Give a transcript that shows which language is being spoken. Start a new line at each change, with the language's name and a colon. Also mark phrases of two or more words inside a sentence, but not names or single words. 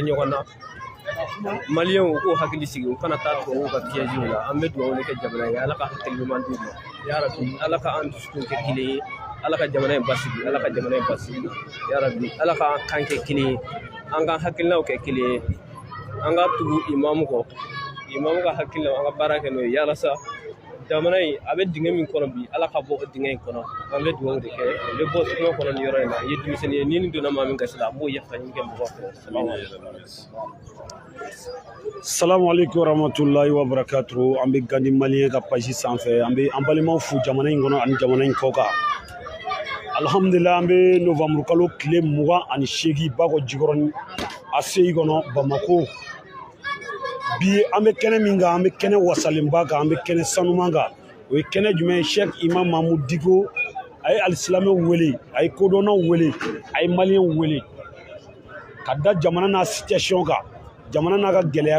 Bambara: ɲɔgɔn na maliyɛnw u k'u hakili sigi u kana taa tubabuw ka piège la an bɛ dugawu de kɛ jamana ye ala ka hakili ɲuman d'u ma yarabi ala ka an dusukun kɛ kelen ye ala ka jamana in basigi ala ka jamana in basigi yarabi ala ka an kan kɛ kelen ye an ka hakilinaw kɛ kelen ye an ka tugu imamu kɔ imamu ka hakilinaw an ka baara kɛ n'o ye yalasa jamana in a bɛ dingɛ min kɔnɔ bi ala ka bɔ o dingɛ in kɔnɔ an bɛ dugawu de kɛ n bɛ bɔ suma kɔnɔ nin yɔrɔ in na i ye denmisɛnnin ye ni nin donna maa min kasi la a b'o yafa ɲini kɛ mɔgɔ fɛ
Arabic: السلام عليكم ورحمة الله وبركاته.
Bambara: An bɛ Gandi Malien ka page sanfɛ an bɛ an balimaw fo jamana in kɔnɔ ani jamana in kɔ kan. Alhamdulillah an bɛ novembre kalo tile 28 Bakɔ Jikɔrɔni ACI kɔnɔ Bamako. Bi an bɛ kɛnɛ min kan an bɛ kɛnɛ wasalenba kan an bɛ kɛnɛ sanuman kan o ye kɛnɛ jumɛn ye Cheikh Imam Mahamudu Diko a ye alisilamɛw wele a ye kodɔnnaw wele a ye maliyɛnw wele ka da jamana n'a situation kan jamana n'a ka gɛlɛya